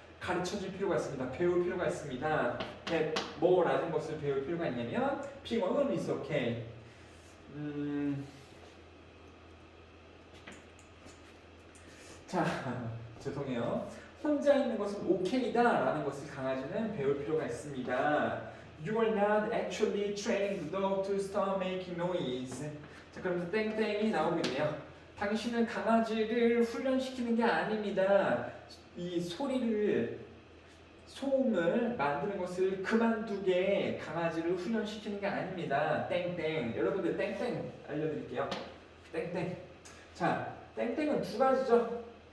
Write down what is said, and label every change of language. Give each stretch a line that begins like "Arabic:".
Korean: 가르쳐질 필요가 있습니다. 배울 필요가 있습니다. 뭐라는 것을 배울 필요가 있냐면 P1은
English: is okay.
Korean: 자 죄송해요. 혼자 있는 것은 오케이다 라는 것을 강아지는 배울 필요가 있습니다.
English: You are not actually training the dog to stop making noise.
Korean: 자 그러면서 땡땡이 나오고 있네요. 당신은 강아지를 훈련시키는 게 아닙니다. 이 소음을 만드는 것을 그만두게 강아지를 훈련시키는 게 아닙니다. 땡땡. 여러분들 땡땡 알려드릴게요. 땡땡. 자, 땡땡은 두 가지죠.